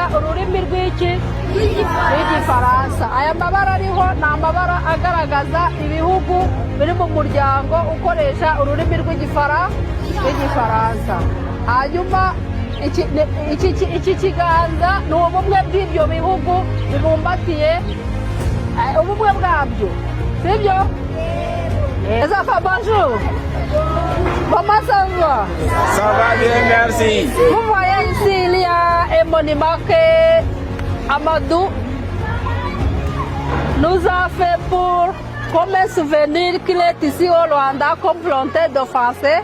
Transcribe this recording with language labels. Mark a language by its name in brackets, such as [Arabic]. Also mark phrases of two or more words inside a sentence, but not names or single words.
[Kinyarwanda] ururimi rw'iki rw'igifaransa aya mabara ariho ni amabara agaragaza ibihugu biri mu muryango ukoresha ururimi rw'igifaransa hanyuma iki kiganza ni ubumwe bw'ibyo bihugu bibumbatiye ubumwe bwabyo sibyo [French] ça va bonjour comment ça va Ça va bien, merci. Vous voyez ici il y a un monument que Amadou nous a fait pour comme un souvenir qu'il est ici au Rwanda comme volontaire de français.